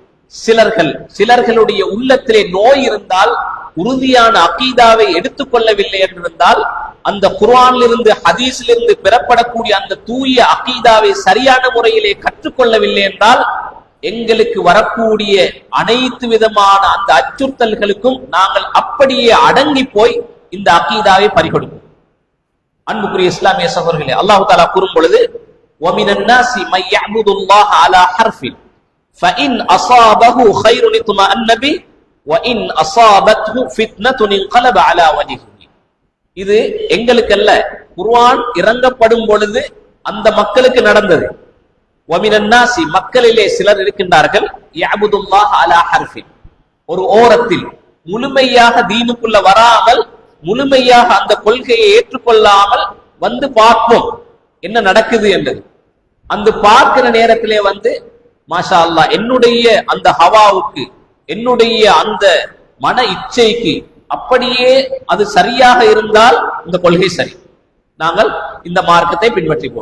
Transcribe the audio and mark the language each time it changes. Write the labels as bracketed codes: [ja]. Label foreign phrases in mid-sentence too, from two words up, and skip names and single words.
[ta] சிலர்களுடைய உள்ளத்திலே நோய் இருந்தால், உறுதியான அகீதாவை எடுத்துக்கொள்ளவில்லை என்றிருந்தால், அந்த குர்ஆனிலிருந்து ஹதீஸிலிருந்து பெறப்படக்கூடிய அந்த தூய அகீதாவை சரியான முறையிலே கற்றுக்கொள்ளவில்லை என்றால், எங்களுக்கு வரக்கூடிய அனைத்து விதமான அந்த அச்சுறுத்தல்களுக்கும் நாங்கள் அப்படியே அடங்கி போய் இந்த அகீதாவை பறிகொடுப்போம். அன்புக்குரிய இஸ்லாமிய சகோதரர்களே, [ar] الله تعالى [ta] கூறும் பொழுது, [ar] وَمِنَ النَّاسِ مَن يَعْبُدُ اللَّهَ عَلَى حَرْفٍ فَإِنْ أَصَابَهُ خَيْرٌ اطْمَأَنَّ بِهِ وَإِنْ أَصَابَتْهُ فِتْنَةٌ انقلب على وجهه. [ta] இது எங்களுக்கல்ல, குர்ஆன் இறங்கப்படும் பொழுது அந்த மக்களுக்கு நடந்தது. [ar] وَمِنَ النَّاسِ [ta] மக்களிலே சிலர் இருக்கின்றார்கள், [ar] يَعْبُدُ اللَّهَ عَلى حَرْفٍ [ta] ஒரு ஓரத்தில் முழுமையாக தீனுக்குள்ள வராமல், முழுமையாக அந்த கொள்கையை ஏற்றுக்கொள்ளாமல் வந்து பார்ப்போம் என்ன நடக்குது என்றது. அந்த பார்க்கிற நேரத்திலே வந்து [ar] ما شاء الله, [ta] என்னுடைய அந்த ஹவாவுக்கு, என்னுடைய அந்த மன இச்சைக்கு அப்படியே அது சரியாக இருந்தால் இந்த கொள்கை சரி, நாங்கள் இந்த மார்க்கத்தை பின்பற்றிப்போம்.